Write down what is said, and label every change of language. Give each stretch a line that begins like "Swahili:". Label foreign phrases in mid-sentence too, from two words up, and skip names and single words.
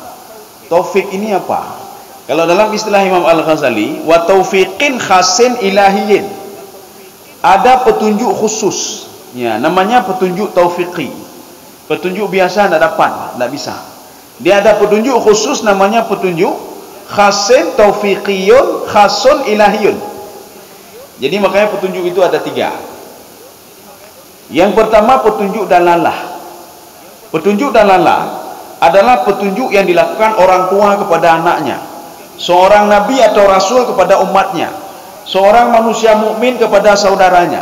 Indonesian: Taufik ini apa? Kalau dalam istilah Imam Al-Ghazali,
Arabic: وتوفيق خاص إلهي.
Indonesian: Ada petunjuk khusus. Namanya petunjuk taufiqi. Petunjuk biasa tidak dapat, tidak bisa. Dia ada petunjuk khusus, namanya petunjuk
Arabic: خاص توفيقي خاص إلهي.
Indonesian: Jadi makanya petunjuk itu ada 3. Yang pertama petunjuk dalalah. Petunjuk dalalah adalah petunjuk yang dilakukan orang tua kepada anaknya, seorang nabi atau rasul kepada umatnya, seorang manusia mukmin kepada saudaranya.